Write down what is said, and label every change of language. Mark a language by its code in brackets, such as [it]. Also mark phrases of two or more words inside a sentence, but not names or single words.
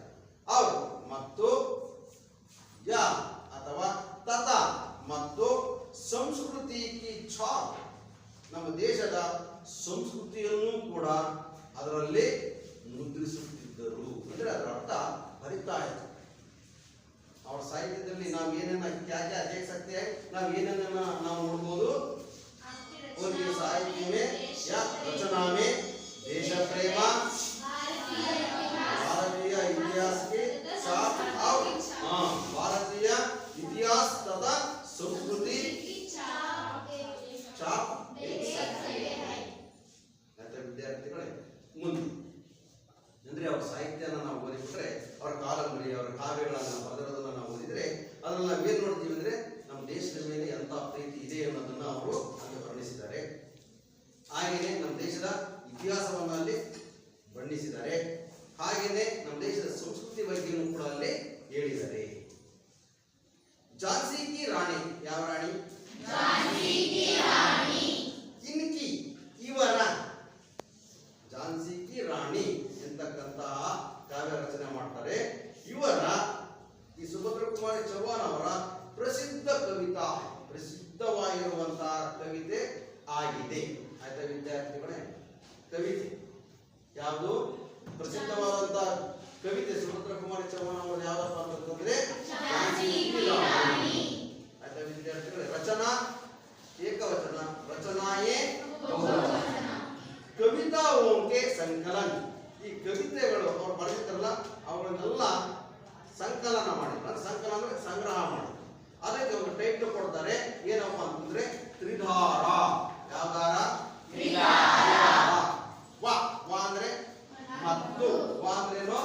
[kn] ಅವರು ಮತ್ತು ಯ ಅಥವಾ ತತ ಮತ್ತು [hi] संस्कृति की छाप, [kn] ನಮ್ಮ ದೇಶದ ಸಂಸ್ಕೃತಿಯನ್ನು ಕೂಡ ಅದರಲ್ಲಿ ಮುದ್ರಿಸುತ್ತಿದ್ದರು. ಅಂದ್ರೆ ಅದರ ಅರ್ಥ ಬರಿತಾ ಇದ್ರು. ಅವ್ರ ಸಾಹಿತ್ಯದಲ್ಲಿ ನಾವು ಏನೇನ [hi] क्या क्या देख सकते हैं, [kn] ನಾವು ಏನೇನ ನಾವು ನೋಡಬಹುದು. [hi] उनके साहित्य में या रचना में देश प्रेम, भारतीय इतिहास के छाप और भारतीय इतिहास तथा संस्कृति छाप देख सकते हैं. [kn] ವಿದ್ಯಾರ್ಥಿಗಳೇ, ಮುಂದೆ ಅಂದ್ರೆ ಅವರ ಸಾಹಿತ್ಯನ ನಾವು ಓದಿಬಿಟ್ರೆ, ಅವರ ಕಾದಂಬರಿ, ಅವರ ಕಾವ್ಯಗಳನ್ನ ಬರೆದಿರೋದನ್ನ ನಾವು ಓದಿದ್ರೆ ಅದನ್ನ ನಾವು ಏನ್ ನೋಡ್ತೀವಿ ಅಂದ್ರೆ ನಮ್ಮ ದೇಶದ ಮೇಲೆ ಎಂತ ಪ್ರೀತಿ ಇದೆ ಅನ್ನೋದನ್ನ ಅವರು ಅಲ್ಲಿ ವರ್ಣಿಸಿದ್ದಾರೆ. ಹಾಗೇನೆ ನಮ್ಮ ದೇಶದ ಇತಿಹಾಸವನ್ನ ಅಲ್ಲಿ ಬಣ್ಣಿಸಿದ್ದಾರೆ. ಹಾಗೇನೆ ನಮ್ಮ ದೇಶದ ಸಂಸ್ಕೃತಿ ಬಗ್ಗೆಯೂ ಕೂಡ ಅಲ್ಲಿ ಹೇಳಿದ್ದಾರೆ. [hi] झांसी की रानी, [kn] ಯಾವ ರಾಣಿ? [hi] झांसी की रानी. [kn] इनकी ಇವರ, झांसी की रानी ಎಂತಕ್ಕಂತಹ ಕಾವ್ಯ ರಚನೆ ಮಾಡ್ತಾರೆ. ಇವರ ಈ ಸುಭದ್ರ ಕುಮಾರಿ ಚೌಹಾಣ್ ಅವರ ಪ್ರಸಿದ್ಧ ಕವಿತಾ, ಪ್ರಸಿದ್ಧವಾಗಿರುವಂತಹ ಕವಿತೆ ಆಗಿದೆ. ಆಯ್ತಾ ವಿದ್ಯಾರ್ಥಿಗಳೇ, ಕವಿತೆ ಯಾವುದು ಪ್ರಸಿದ್ಧವಾದಂತಹ ಕವಿತೆ ಸುಭದ್ರ ಕುಮಾರಿ ಚೌಹಾಣ್ ಅವರು ಯಾವ್ದಪ್ಪ ಅಂತಂದ್ರೆ झांसी की रानी. ಆಯ್ತಾ ವಿದ್ಯಾರ್ಥಿಗಳೇ, ರಚನಾ ಏಕವಚನ, ರಚನಾಯೇ ಬಹುವಚನ. [hi] कविताओं के संकलन, [kn] ಈ ಕವಿತೆಗಳು ಅವ್ರು ಬರೆದಿದ್ದಾರಲ್ಲ ಅವುಗಳನ್ನೆಲ್ಲ ಸಂಕಲನ ಮಾಡಿದ್ರು. ಸಂಕಲನ ಅಂದ್ರೆ ಸಂಗ್ರಹ ಮಾಡಿದ್ರು. ಅದಕ್ಕೆ ಒಂದು ಟೈಟಲ್ ಕೊಡ್ತಾರೆ, ಏನಪ್ಪ ಅಂತಂದ್ರೆ ತ್ರಿಧಾರ. ಯಾವ ದಾರ? ತ್ರಿಧಾರ. ವ ಅಂದ್ರೆ ಮತ್ತು, ವ ಅಂದ್ರೇನು?